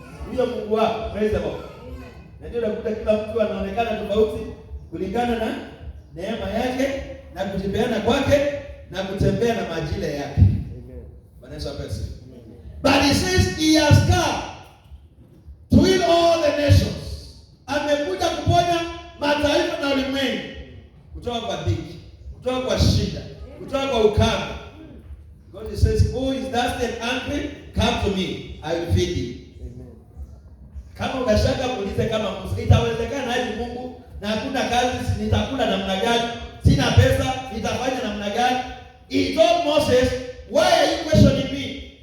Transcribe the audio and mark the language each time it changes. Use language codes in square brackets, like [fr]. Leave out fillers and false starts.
[sw] Huyo Mungu wako, [en] praise the Lord. [sw] Na ndio unakuta kila mtu anaonekana tofauti kulingana na neema yake na kujipeana kwake na kutembea na majira yake. Amen. Bwana Yesu asifiwe. [en] But he says he has come to heal all the nations. [sw] Amekuja kuponya mataifa na ulimwengu kutoka kwa dhiki, kutoka kwa shida, kutoka kwa ukame. [en] God says, who is thirsty and hungry, come to me, I will feed you. Amen. [sw] Kama unashaka muulize kama Musa, itawezekana aje Mungu na hakuna kazi, nitakula namna gani? Sina pesa, nitafanya namna gani? [en] He told Moses, why are you questioning me?